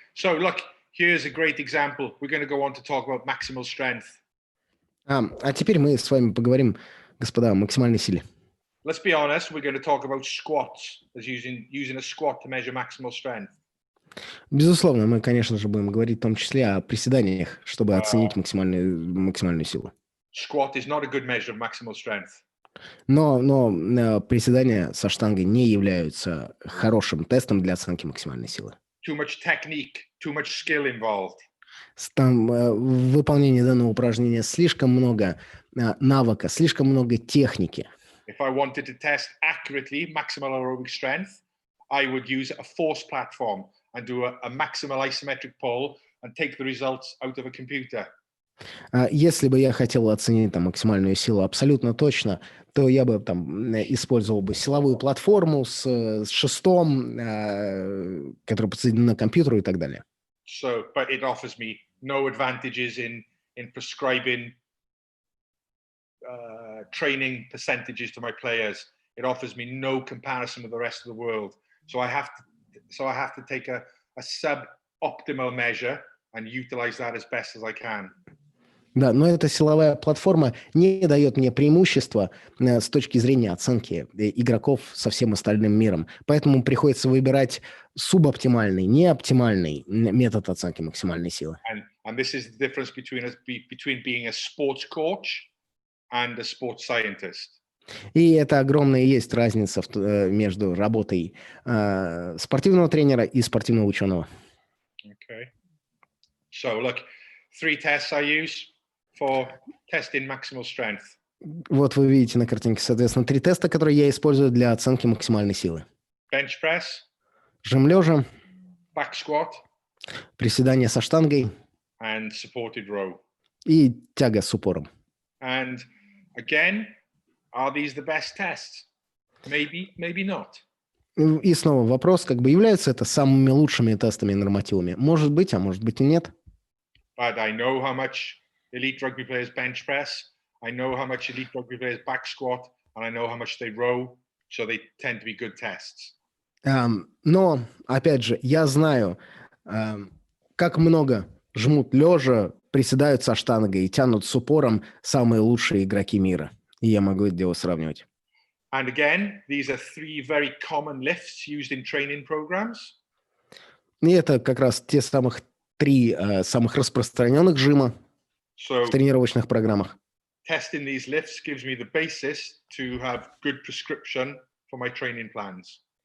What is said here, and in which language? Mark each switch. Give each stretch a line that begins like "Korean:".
English: So look, here's a great example. We're going to go on to talk about maximal strength.
Russian: А теперь мы с вами поговорим, господа, о максимальной силе.
English: Let's be honest, we're going to talk about squats, as using a squat to measure maximal strength.
Russian: Безусловно, мы, конечно же, будем говорить в том числе о приседаниях, чтобы оценить максимальную силу.
English: Squat is not a good measure of maximal strength.
Russian: Но приседания со штангой не являются хорошим тестом для оценки максимальной силы.
English: Too much technique, too much skill involved.
Russian: Там в выполнении данного упражнения слишком много навыка, слишком много техники.
English: If I wanted to test accurately maximal aerobic strength, I would use a force platform and do a maximal isometric pull and take the results out of a computer.
Russian: Если бы я хотел оценить там максимальную силу абсолютно точно, то я бы там использовал бы силовую платформу с шестом, который подсоединен на компьютеру и так далее.
English: So, but it offers me no advantages in prescribing training percentages to my players. It offers me no comparison with the rest of the world. So I have to take a suboptimal measure and utilize that as best as I can.
Russian: Да, но эта силовая платформа не дает мне преимущества с точки зрения оценки игроков со всем остальным миром. Поэтому приходится выбирать субоптимальный, неоптимальный метод оценки максимальной силы.
English: And this is the difference between being a sports coach and a sports scientist.
Russian: И это огромная есть разница между работой спортивного тренера и спортивного ученого.
English: Okay. So look, 3 tests I use for testing maximal strength.
Russian: Вот вы видите на картинке, соответственно, 3 теста, которые я использую для оценки максимальной силы.
English: Bench press,
Russian: Жим лежа,
English: back squat,
Russian: приседание со штангой
English: and supported row.
Russian: и тяга с упором.
English: And again, are these the best tests? Maybe, maybe not.
Russian: И снова вопрос, как бы являются это самыми лучшими тестами и нормативами? Может быть, а может быть и нет.
English: But I know how much elite rugby players bench press. I know how much elite rugby players back squat, and I know how much they row. So they tend to be good tests.
Russian: Но, опять же, я знаю, как много жмут лежа, приседают со штангой и тянут с упором самые лучшие игроки мира. И я могу это дело сравнивать.
English: And again, these are 3 very common lifts used in training programs.
Russian: И это как раз те самых 3 самых распространенных жима в тренировочных программах.
English: Testing these lifts gives me the basis to have good prescription for my training plans.